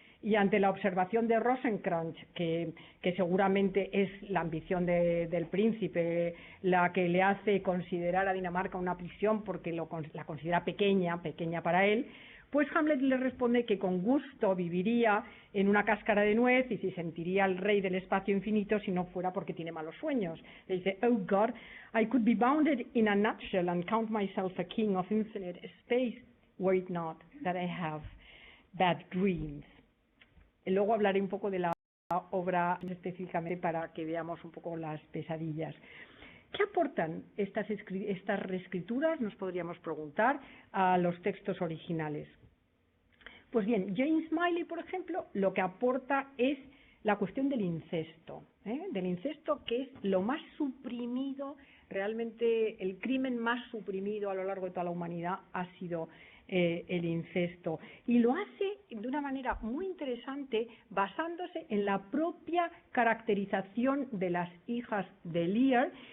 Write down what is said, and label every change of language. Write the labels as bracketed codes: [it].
[es] Y ante la observación de Rosencrantz, que seguramente es la ambición del príncipe la que le hace considerar a Dinamarca una prisión porque la considera pequeña para él, pues Hamlet le responde que con gusto viviría en una cáscara de nuez y se sentiría el rey del espacio infinito si no fuera porque tiene malos sueños. Le dice, [en] "Oh God, I could be bounded in a nutshell and count myself a king of infinite space, were it not that I have bad dreams." [es] Luego hablaré un poco de la obra específicamente para que veamos un poco las pesadillas. ¿Qué aportan estas reescrituras, nos podríamos preguntar, a los textos originales? Pues bien, James Smiley, por ejemplo, lo que aporta es la cuestión del incesto, que es lo más suprimido, realmente el crimen más suprimido a lo largo de toda la humanidad ha sido el incesto, y lo hace de una manera muy interesante basándose en la propia caracterización de las hijas de Lear